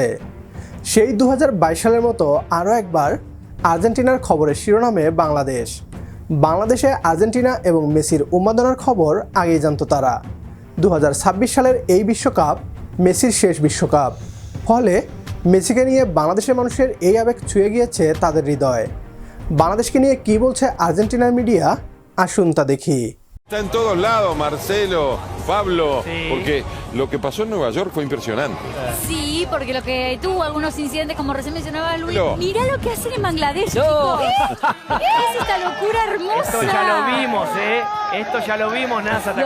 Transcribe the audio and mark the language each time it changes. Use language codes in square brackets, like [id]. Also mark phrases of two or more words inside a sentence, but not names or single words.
[bn] সেই 2022 সালের মতো আরও একবার আর্জেন্টিনার খবরের শিরোনামে বাংলাদেশে আর্জেন্টিনা এবং মেসির উন্মাদনার খবর আগেই জানত তারা। 2026 সালের এই বিশ্বকাপ মেসির শেষ বিশ্বকাপ, ফলে মেসিকে নিয়ে বাংলাদেশের মানুষের এই আবেগ ছুঁয়ে গিয়েছে তাদের হৃদয়। বাংলাদেশকে নিয়ে কী বলছে আর্জেন্টিনার মিডিয়া, আসুন তা দেখি। [es] Está en todos lados, Marcelo, Pablo, Sí. porque lo que pasó en Nueva York fue impresionante. Sí, porque lo que tuvo algunos incidentes, como recién mencionaba Luis. No. Mirá lo que hacen en Bangladesh, No. chicos. ¿Qué es esta locura hermosa? Esto ya lo vimos, Esto ya lo vimos, NASA, ¿te